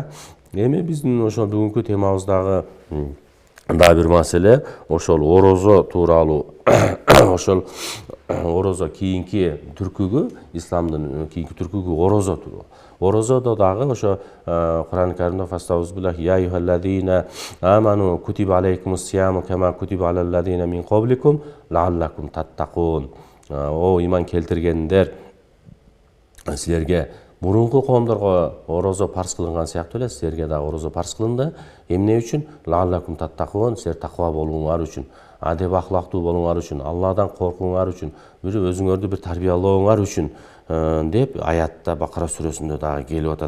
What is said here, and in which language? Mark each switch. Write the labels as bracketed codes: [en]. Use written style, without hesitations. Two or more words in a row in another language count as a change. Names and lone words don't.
[ky] Эми биздин ошо бүгүнкү темабыздагы дагы бир маселе ошол орозо тууралуу. Ошол орозо кийинки түркүгү, исламдын кийинки түркүгү орозо туруу. Орозодо дагы ошо Кур'ан-ы Каримде [ar] فاستعذ بالله يا أيها الذين آمنوا كتب عليكم الصيام كما كتب على الذين من قبلكم لعلكم تتقون. [ky] О иман келтиргендер, силерге мурунку коомдорго орозо парз кылынган сыяктуу эле силерге дагы орозо парз кылынды. Эмне үчүн? [ar] لعلكم تتقون, [ky] силер таква болууңар үчүн, адеп ахлактуу болууңар үчүн, Алладан коркууңар үчүн, бир өзүңөрдү бир тарбиялооңар үчүн деп аятта Бакара сүрөсүндө дагы келип атат.